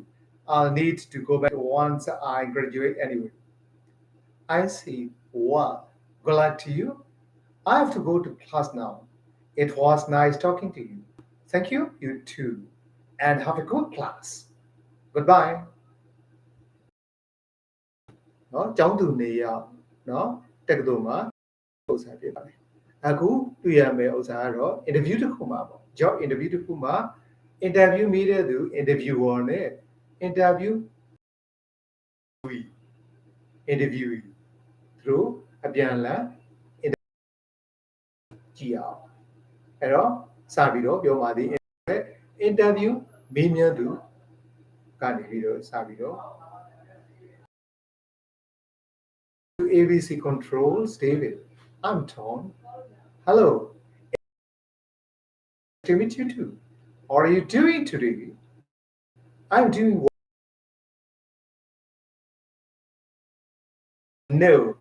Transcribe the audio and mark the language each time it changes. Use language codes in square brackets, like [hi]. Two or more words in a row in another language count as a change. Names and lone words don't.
[en] I'll need to go back once I graduate anyway. I see. Well, good luck to you. I have to go to class now. It was nice talking to you. Thank you. You too. And have a good class. Goodbye. [my] เนาะကျောင်းသူနေရเนาะတက္ကသိုလ်မှာဥစ္စာဖြစ်ပါတယ်အခုတွေ့ရမယ့်ဥစ္စာကတော့ interview တစ်ခုမှာပေါ့ [en] job interview [my] တစ်ခုမှာ interview မိတဲ့သူ interviewer နဲ့ interviewee သူတို့အပြန်အလှန်ကြည့်အောင်အဲ့တော့စပြီးတော့ပြောပါသည် interview မေးမြန်းသူကနေပြီးတော့စပြီးတော့ ABC Controls, David. [en] I'm Tom. Hello. Nice to meet you too. What are you doing today? I'm doing well. No.